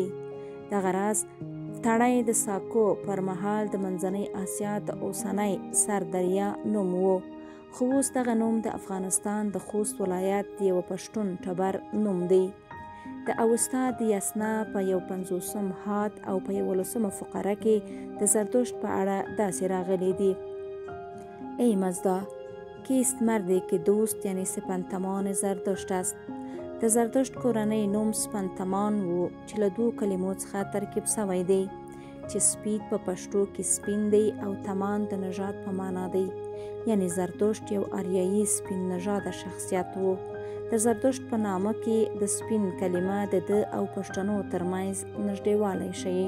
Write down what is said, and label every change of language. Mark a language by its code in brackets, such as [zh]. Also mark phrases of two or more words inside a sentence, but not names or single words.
[ps] دغه راز تړی د ساکو پر مهال د منځنۍ اسیا د اوسنۍ سردریا نوم و، خو اوس دغه نوم د افغانستان د خوست ولایت د یوه پښتون ټبر نوم دی. د اوستا د یسنا په 51 هات او په 11 فقره کې د زردشت په اړه داسې راغلی دی: [fa] ای مزدا کیست مردی که دوست یعنی سپنتمان زردشت است. [ps] د زردشت کورنۍ نوم سپنتمان و چې له 2 کلمو څخه ترکیب شوی دی، چې سپید په پښتو کې سپین دی او تمان د نژاد په معنا دی، یعنی زردشت یو آریایي سپین نژاده شخصیت و. د زردشت په نامه کې د سپین کلمه د ده او پښتنو ترمنځ نږدېوالی ښیي.